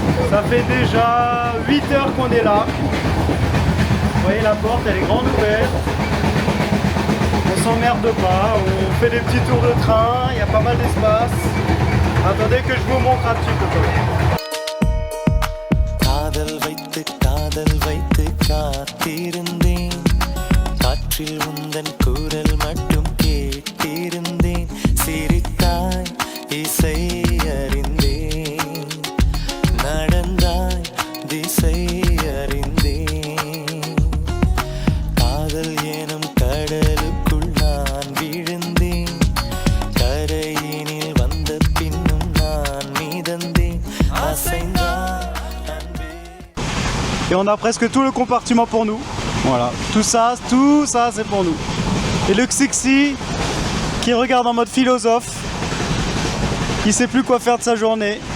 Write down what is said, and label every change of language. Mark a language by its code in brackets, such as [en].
[fr] Ça fait déjà 8 heures qu'on est là. Vous voyez la porte, elle est grande ouverte. On s'emmerde pas, on fait des petits tours de train, il y a pas mal d'espace. Attendez que je vous montre un petit peu quand même. [ta] காதல் வைத்து காத்திருந்தேன் காற்றில் உந்தன் குரல் மட்டும் கேட்டிருந்தேன் சிரித்தாய் இசை அறிந்தேன் நடந்தாய் திசை அறிந்தேன் காதல் எனும் கடலுக்குள் நான் விழுந்தேன் கரையினில் வந்த பின்னும் நான் மிதந்தேன் அசைந்தான் [fr] Et on a presque tout le compartiment pour nous. Voilà, tout ça c'est pour nous. Et le Xixi qui regarde en mode philosophe, qui sait plus quoi faire de sa journée.